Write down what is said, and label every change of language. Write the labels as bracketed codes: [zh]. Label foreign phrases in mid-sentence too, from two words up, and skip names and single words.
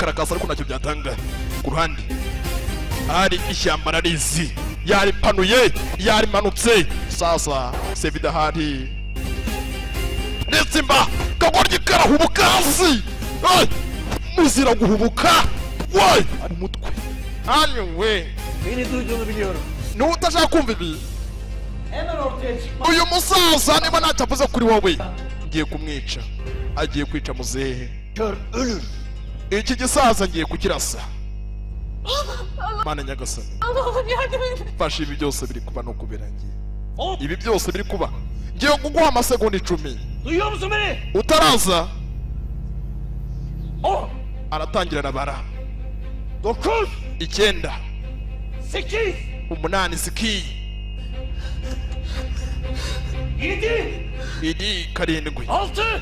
[rw] arakasa ariko ntacyo byatanga ku ruhande ari ishyamba ararizi yaripanuye yarimanutse sasa se Vida hari Nitsimba kagoryi karahubuka hasi muzira guhubuka umutwe we [tr] Beni duyduğunu biliyorum. [rw] niba utashaka kumva ibi [tr] Hemen ortaya çıkma. [rw] uyu musaza niba ntacyo avuze kuri wowe ngiye kumwica agiye kwica muzehe [tr] Kör ölür. [rw] iki gisaza ngiye kukirasa mana nyagasani [tr] Allah'ım yardım edin. [rw] fasha ibi byose biri kuba no kubirangiye ibi byose biri kuba ngiye kuguha amasegonda 10 [tr] Duyuyor musun beni? [rw] utaraza [tr] 10, [rw] aratangira arabara [tr] 9, [rw] 9 [tr] 8, [rw] 8 sikiyi [tr] 7, [rw] idi 7 [tr] 6,